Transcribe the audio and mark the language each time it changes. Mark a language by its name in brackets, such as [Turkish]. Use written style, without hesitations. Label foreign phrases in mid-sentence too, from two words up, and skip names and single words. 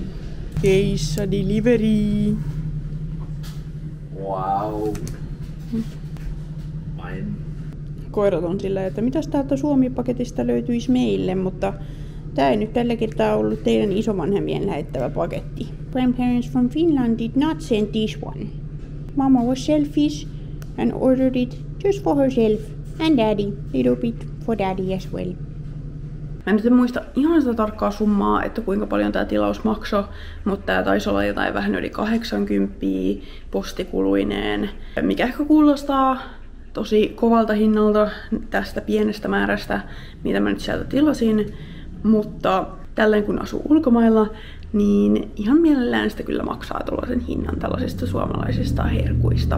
[English] Keissa delivery. Wow. Fine. [Finnish] Koirat on silleen, että mitäs täältä Suomi-paketista löytyisi meille, mutta tää ei nyt tällä kertaa ollut teidän isovanhempien lähettävä paketti. [English] Grandparents from Finland did not send this one. Mama was selfish and ordered it just for herself and daddy, little bit for daddy as well. [Finnish] Mä nyt en muista ihan sitä tarkkaa summaa, että kuinka paljon tää tilaus maksoi, mutta tää taisi olla jotain vähän yli 80 postikuluineen, mikä ehkä kuulostaa tosi kovalta hinnalta tästä pienestä määrästä, mitä mä nyt sieltä tilasin, mutta tälleen kun asuu ulkomailla, niin ihan mielellään sitä kyllä maksaa tuollaisen hinnan tällaisista suomalaisista herkuista.